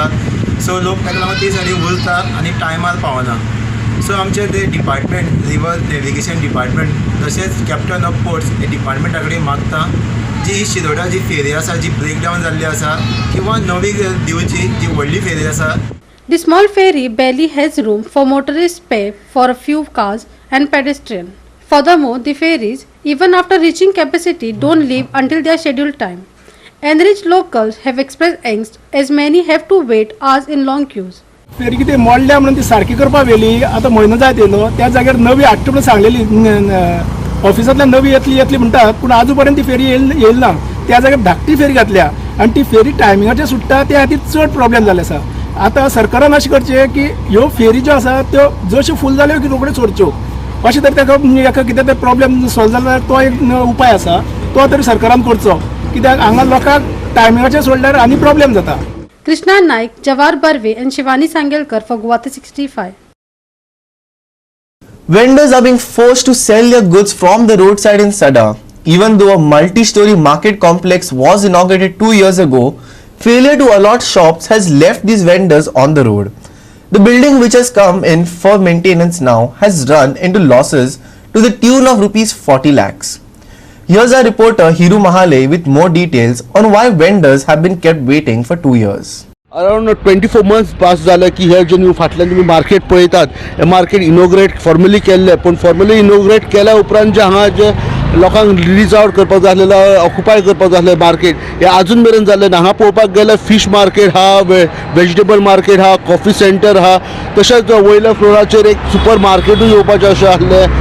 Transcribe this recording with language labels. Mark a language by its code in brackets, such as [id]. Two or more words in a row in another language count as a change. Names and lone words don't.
[kok] सो लोक ताका लागून ते सायडीन उरता आनी टायमार पावना. सो आमचे ते डिपार्टमेंट रिवर नेविगेशन डिपार्टमेंट तशेंच कॅप्टन ऑफ पोर्ट्स हे डिपार्टमेंटा कडेन मागता जी शिरोडा जी फेरी आसा जी [en] break down [kok] जाल्ली आसा किंवा नवी दिवची जी व्हडली फेरी आसा. [en] The small ferry barely has room for motorist spare for a few cars and pedestrians. Furthermore, the ferries, even after reaching capacity, don't leave until their scheduled time. Enriched locals have expressed angst as many have to wait hours in long queues. [kok] फेरी कितें मोडल्या म्हणून ती सारकी करपाक व्हेली, आतां म्हयनो जायत येयलो, त्या जाग्यार नवी हाडटा म्हणून सांगलेली ऑफिसांतल्यान नवी येतली म्हणटात, पूण आजू पर्यंत ती फेरी येयली ना. त्या जाग्यार धाकटी फेरी घातल्या आनी ती फेरी टायमिंगाचेर सुट्टा त्या खातीर चड प्रॉब्लेम जाल्ले आसा. आतां सरकारान अशें करचें की ह्यो फेरी ज्यो आसा त्यो जश्यो फूल जाल्यो की रोखड्यो सोडच्यो, अशें तरी ताका हेका कितें तरी [en] problem solve [kok] जाल्यार तो एक उपाय आसा, तो तरी सरकारान करचो, कित्याक हांगा लोकांक टायमिंगाचेर सोडल्यार आनी प्रॉब्लेम जाता. [en] Krishna Naik, Jawar Barve and Shivani Sangelkar for GOA365. Vendors are being forced to sell their goods from the roadside in Sada. Even though a multi-story market complex was inaugurated 2 years ago, failure to allot shops has left these vendors on the road. The building, which has come in for maintenance now, has run into losses to the tune of rupees 40 lakhs. Here's our reporter Hiru Mahale with more details on why vendors have been kept waiting for 2 years. Around 24 months [kok] पास झालं की हे जे न्यू फाटल्यान तुम्ही मार्केट पळयतात, हे मार्केट [en] inaugurate formally [kok] केल्ले, पण [en] formally inaugurate [kok] केल्या उपरांत जे हांगा जे लोकांक [en] release out [kok] करपाक जाय आसलेलो, ऑक्युपाय करपाक जाय आसलें मार्केट, हे आजून मेरेन जाल्लें ना. हांगा पळोवपाक गेल्यार [en] fish market [kok] हा, [en] vegetable market [kok] हा, [en] coffee centre [kok] हा, तशेंच वयल्या फ्लोराचेर एक सुपर मार्केटूय येवपाचें अशें आसलें.